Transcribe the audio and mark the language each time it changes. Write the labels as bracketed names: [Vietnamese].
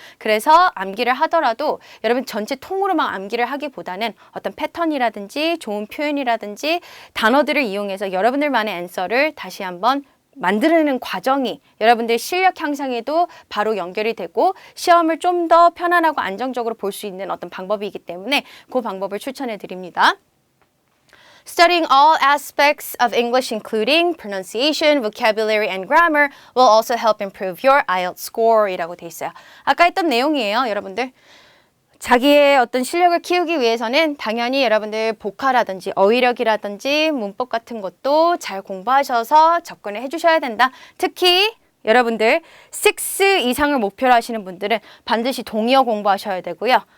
[Korean] 그래서 암기를 하더라도 여러분 전체 통으로만 암기를 하기보다는 어떤 패턴이라든지 좋은 표현이라든지 단어들을 이용해서 여러분들만의 앤서를 다시 한번 만드는 과정이 여러분들 실력 향상에도 바로 연결이 되고 시험을 좀 더 편안하고 안정적으로 볼 수 있는 어떤 방법이기 때문에 그 방법을 추천해 드립니다. [English] Studying all aspects of English including pronunciation, vocabulary, and grammar will also help improve your IELTS score [Korean] 이라고 돼 있어요. 아까 했던 내용이에요, 여러분들. 자기의 어떤 실력을 키우기 위해서는 당연히 여러분들 복화라든지 어휘력이라든지 문법 같은 것도 잘 공부하셔서 접근을 해주셔야 된다. 특히 여러분들 6 이상을 목표로 하시는 분들은 반드시 동의어 공부하셔야 되고요.